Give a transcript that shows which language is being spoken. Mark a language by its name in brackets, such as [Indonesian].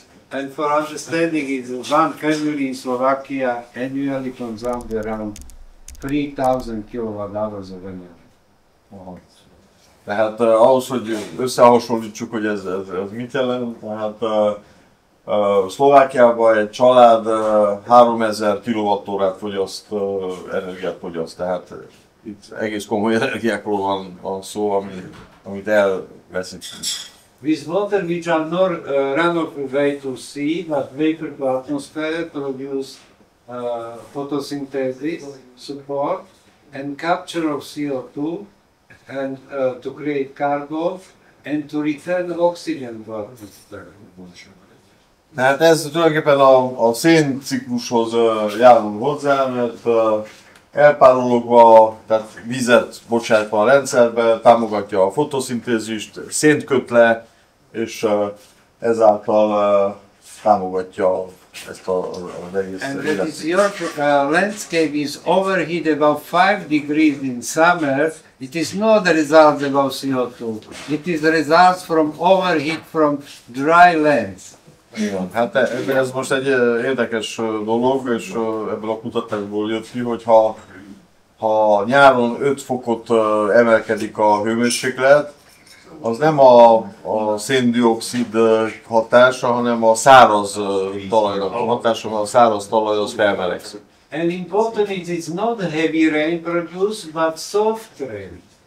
[English] And for understanding it, one family in Slovakia annually consumes around 3000 kWh of energy. [Hungarian] Tehát ahhoz, hogy összehasonlítsuk, hogy ez mit jelent, tehát Szlovákiában egy család 3000 kWh-órát fogyaszt, energiát fogyaszt, tehát itt egész komoly energiákról van szó, amit elveszítünk. [English] With water which are not runoff away to sea, but vapor to atmosphere produce photosynthesis support and capture of CO2 and to create carbon and to return oxygen to atmosphere. [Hungarian] Tehát ez tulajdonképpen a szénciklushoz járul hozzá, mert elpárologva, tehát vizet bocsátva a rendszerbe, támogatja a fotoszintézist, szént köt le, és ezáltal támogatja ezt az egész [English] And that is your landscape is overheat about 5 degrees in summer. It is not the result of CO2. It is the results from overheat from dry lands. [Hungarian] Igen, hát ez most egy érdekes dolog, és ebből a kutatásból jött ki, hogy ha nyáron 5 fokot emelkedik a hőmérséklet, az nem a szén-dioxid hatása, hanem a száraz talajnak a hatása, mert a száraz talaj az felmelegszik. [English] And important is it's not heavy rain produced, but soft rain.